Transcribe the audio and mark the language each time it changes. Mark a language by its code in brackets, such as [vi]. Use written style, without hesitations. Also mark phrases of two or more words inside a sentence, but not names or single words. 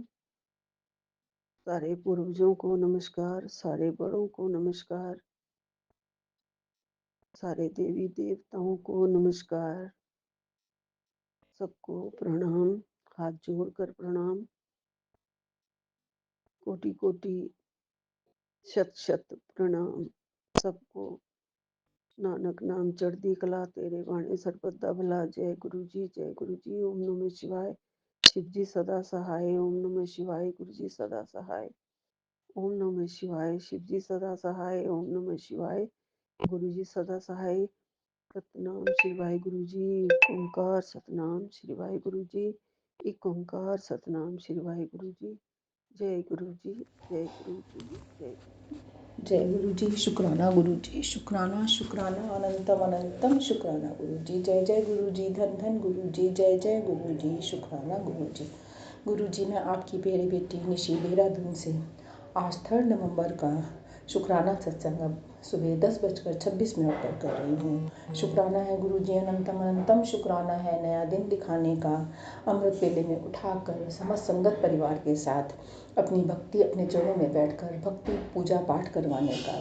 [hi] सारे पूर्वजों को नमस्कार, सारे बड़ों को नमस्कार, सारे देवी देवताओं को नमस्कार, सबको प्रणाम, हाथ जोड़कर प्रणाम, कोटि कोटि शत शत प्रणाम सबको। [pa] ਨਾਨਕ ਨਾਮ ਚੜ੍ਹਦੀ ਕਲਾ ਤੇਰੇ ਭਾਣੇ ਸਰਬੱਤ ਭਲਾ। [hi] जय गुरु जी, जय गुरु जी। [sa] ओम नमः शिवाय। [hi] शिव जी सदा सहाय। [sa] ओम नमः शिवाय। [hi] गुरु जी सदा सहाय। [sa] ओम नमः शिवाय। [hi] शिव जी सदा सहाय। [sa] ओम नमः शिवाय। [hi] गुरु जी सदा सहाय। [pa] ਸਤਿਨਾਮ ਸ਼੍ਰੀ ਵਾਹਿ ਗੁਰੂ ਜੀ। ਇਕ ਓਂਕਾਰ ਸਤਿਨਾਮ ਸ਼੍ਰੀ ਵਾਹਿ ਗੁਰੂ ਜੀ। ਇਕ ਓਂਕਾਰ ਸਤਿਨਾਮ ਸ਼੍ਰੀ ਵਾਹਿ ਗੁਰੂ ਜੀ। [hi] जय गुरु जी, जय गुरु जी, जय जय गुरु जी। शुक्राना गुरु जी, शुक्राना शुक्राना अनंतम अनंतम शुक्राना गुरु जी। जय जय गुरु जी, धन धन गुरु जी। जय जय गुरु जी, शुक्राना गुरु जी। गुरु जी, मैं आपकी प्यारी बेटी निशी देहरादून से आज 3 नवंबर का शुक्राना सत्संग अब सुबह 10:26 पर कर रही हूँ। शुक्राना है गुरु जी, अनंतम अनंतम शुक्राना है नया दिन दिखाने का। अमृत वेले में उठाकर समस्त संगत परिवार के साथ अपनी भक्ति अपने चरणों में बैठकर भक्ति पूजा पाठ करवाने का।